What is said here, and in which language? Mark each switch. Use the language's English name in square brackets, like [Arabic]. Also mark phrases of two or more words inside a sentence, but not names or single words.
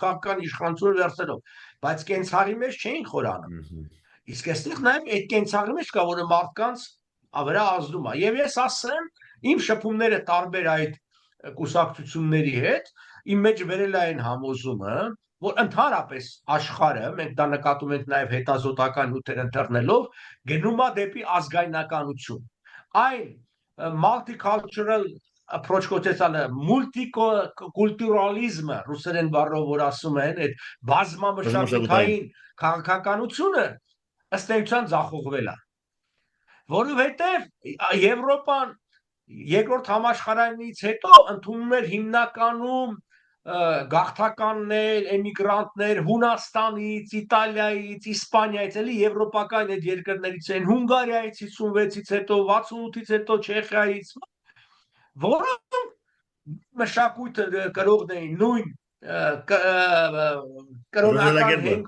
[Armenian] քաղաքական իշխանությունը վերցնելով, բայց կենցաղի մեջ չէին խորանում։ Իսկ այստեղ նաեւ այդ կենցաղի մեջ կա, որը մարդկանց վրա ազդում է։ Եվ ես ասեմ, իմ շփումները տարբեր այդ կուսակցությունների հետ իմ մեջ վերել է այն համոզումը, որ ընդհանրապես աշխարհը, մենք դա նկատում ենք նաև հետազոտական նյութեր ընտրնելով, գնում է դեպի ազգայնականություն։ Այն [English] multicultural approach [Armenian] կոչեցանը multiculturalism-ը ռուսերեն բառով որ ասում են, այդ բազմամշակութային քաղաքականությունը ըստ էության ձախողվել է։ Որովհետև Եվրոպան երկրորդ համաշխարհայինից հետո ընդունում էր հիմնականում գաղթականներ, էմիգրանտներ Հունաստանից, Իտալիայից, Իսպանիայից, էլի եվրոպական այդ երկրներից են, Հունգարիայից 56-ից հետո, 68-ից հետո Չեխիայից, որոնք մշակույթը կրողն էին նույն կրոնական հենք